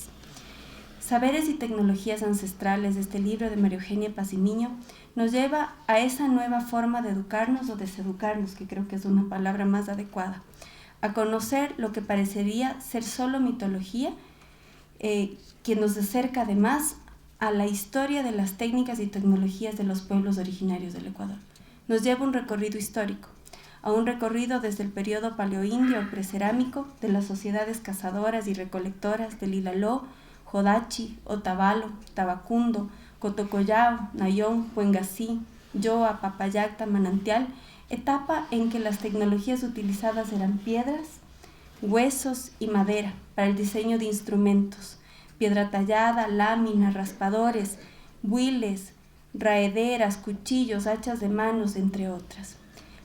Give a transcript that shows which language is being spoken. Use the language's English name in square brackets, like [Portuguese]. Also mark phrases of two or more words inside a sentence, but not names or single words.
[Spanish] Saberes y tecnologías ancestrales, de este libro de María Eugenia Pazimiño, nos lleva a esa nueva forma de educarnos o deseducarnos, que creo que es una palabra más adecuada, a conocer lo que parecería ser solo mitología, que nos acerca además a la historia de las técnicas y tecnologías de los pueblos originarios del Ecuador. Nos lleva un recorrido histórico, a un recorrido desde el periodo paleoindio o precerámico de las sociedades cazadoras y recolectoras del Ilaló, Jodachi, Otavalo, Tabacundo, Cotocollao, Nayón, Puengasí, Yoa, Papayacta, Manantial, etapa en que las tecnologías utilizadas eran piedras, huesos y madera para el diseño de instrumentos, piedra tallada, lámina, raspadores, builes, raederas, cuchillos, hachas de manos, entre otras.